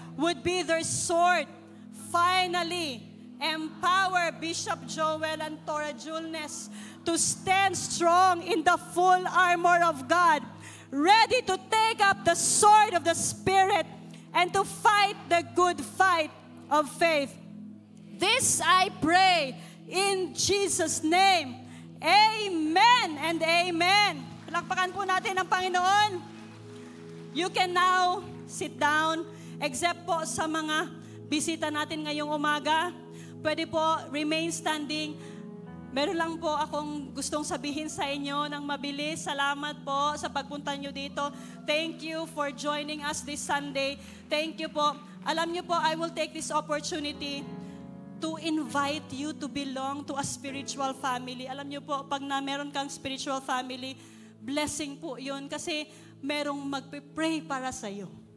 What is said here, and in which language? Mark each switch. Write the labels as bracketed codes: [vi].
[en] would be their sword. Finally, empower Bishop Joel and Tora Julnes to stand strong in the full armor of God, ready to take up the sword of the Spirit and to fight the good fight of faith. This I pray in Jesus' name. Amen and amen. [tl] Palakpakan po natin ang Panginoon. [en] You can now sit down, [tl] except po sa mga bisita natin ngayong umaga. Pwede po remain standing. Meron lang po akong gustong sabihin sa inyo ng mabilis. Salamat po sa pagpunta nyo dito. [en] Thank you for joining us this Sunday. Thank you po. [tl] Alam nyo po, [en] I will take this opportunity to invite you to belong to a spiritual family. [tl] Alam nyo po, pag meron kang spiritual family, blessing po yun kasi merong magpe-pray para sa'yo.